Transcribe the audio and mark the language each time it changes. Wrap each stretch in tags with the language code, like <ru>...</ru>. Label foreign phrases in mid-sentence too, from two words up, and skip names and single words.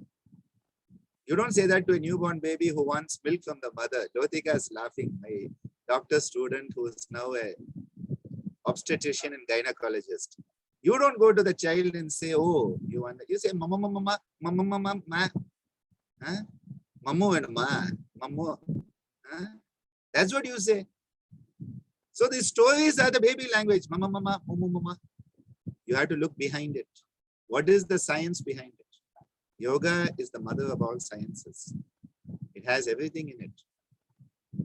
<en>You don't say that to a newborn baby who wants milk from the mother. Lotika is laughing, my doctor student who is now a obstetrician and gynecologist. You don't go to the child and say, oh, you want that. You say, mama, mama, mama, mama, mama, ma. Huh? Mamu and ma. Mamu. Huh? That's what you say. So the stories are the baby language. Mama, mama, mama, mama. You have to look behind it. What is the science behind it? Yoga is the mother of all sciences. It has everything in it.</en>